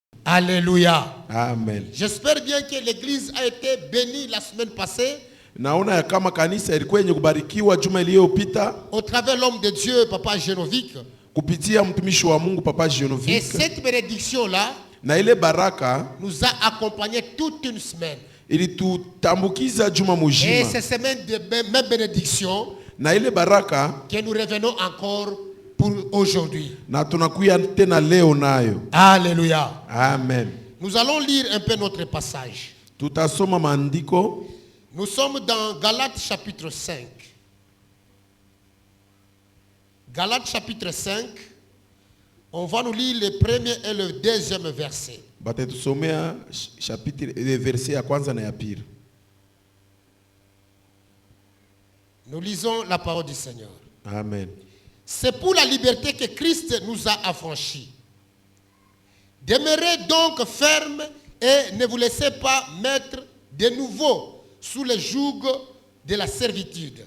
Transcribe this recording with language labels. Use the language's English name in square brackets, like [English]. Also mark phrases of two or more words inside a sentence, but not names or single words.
[French] Alléluia. Amen. J'espère bien que l'église a été bénie la semaine passée. [Swahili] Naona ya kama kanisa ilikuwa yenye kubarikiwa juma iliyopita [French] Au travers l'homme de Dieu, Papa Genovic. [Swahili] kupitia mtumishi wa Mungu Papa [French] Et Genovic. cette bénédiction-là [Swahili] Na ile baraka [French] nous a accompagnés toute une semaine. [Swahili] ilitutambukiza juma [French] Et [Swahili] mujima. [French] ces semaines de même bénédiction [Swahili] Na ile baraka [French] que nous revenons encore pour aujourd'hui. [Swahili] na tunakuya tena leo nayo. [French] Alléluia. Amen. Nous allons lire un peu notre passage. [Swahili] Tutasoma maandiko. [French] Nous sommes dans Galates chapitre 5. Galates chapitre 5. On va nous lire le premier et le deuxième verset. [Swahili] Batatusomea [French] chapitre verset [Swahili] ya kwanza na ya pili. [French] Nous lisons la parole du Seigneur. Amen. C'est pour la liberté que Christ nous a affranchis. Demeurez donc fermes et ne vous laissez pas mettre de nouveau sous le joug de la servitude.